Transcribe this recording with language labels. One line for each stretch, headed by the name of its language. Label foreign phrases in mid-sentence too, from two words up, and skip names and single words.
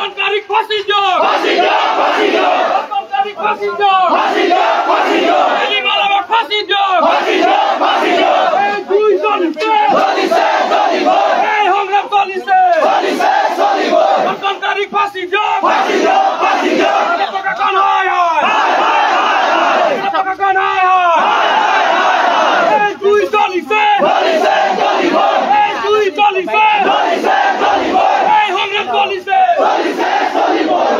Assamese: তারিখ ফাঁসি দিও ফাঁসি দিও ফাঁসি দিও ১৫ তারিখ ফাঁসি দিও ফাঁসি দিও ফাঁসি দিও সেলিম আলমকে ফাঁসি দিও ফাঁসি দিও ফাঁসি দিও এই দুই চলিছে চলিব এই সংগ্রাম চলিছে চলিছে চলিব ১৫ তারিখ ফাঁসি দিও ফাঁসি দিও ফাঁসি দিও পতাকা কোন হয় পতাকা কোন হয় এই দুই চলিছে চলিছে চলিব এই দুই চলিছে চলিছে চলিব এই সংগ্রাম চলিছে চলিছে চলিব